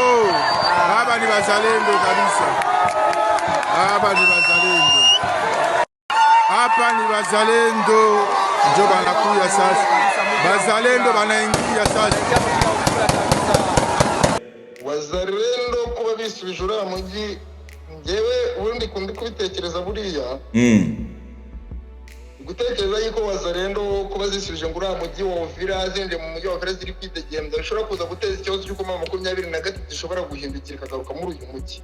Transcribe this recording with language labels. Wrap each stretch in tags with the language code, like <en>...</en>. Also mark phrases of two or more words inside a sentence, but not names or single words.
<sw>Hapa ni bazalendo kabisa. Hapa ni bazalendo. Hapa ni bazalendo. Ndio wanakuja sasa. Bazalendo wanaingia sasa.</sw> <rw>Wazalendo kuba bisubije uriya mujyi ngewe ubundi kundi kubitekereza buriya gutekereza yuko wazalendo kuba zisubije ngo uriya mujyi wa Uvira zinjye mu mujyi wa Uvira ziri kwitegembya bishobora kuza guteza ikibazo cy'uko mama 23 zishobora guhindukira ikagaruka muri uyu mujyi.</rw>